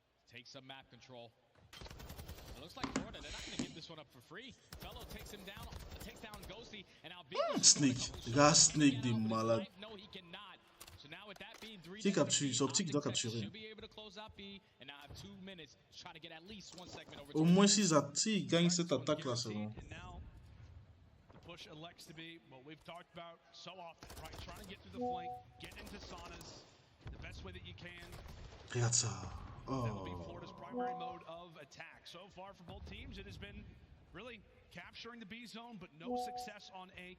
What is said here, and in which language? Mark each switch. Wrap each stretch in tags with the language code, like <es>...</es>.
<en>Take some map control. It looks like Florida, they're not going to give this one up for free. Fellow takes him down, takes down Ghosty, and now</en> <fr>Snake. Les gars, Snake, des malades.</fr> <en>No, he cannot. So now with that being 3</en> <fr>Qui capture? Optic doit capturer.</fr> <en>should be able to close out B and now have 2 minutes to try to get at least one segment over.</en> <fr>Au moins, s'ils gagnent cette attaque-là, c'est bon.</fr> <en>And now the push elects to be what we've talked about so often, right? Trying to get through the flank, get into saunas the best way that you can.</en> <fr>Regarde ça.</fr> <en>That will be Oh. Florida's primary mode of attack. So far for both teams, it has been really capturing the B zone, but no success on A.</en>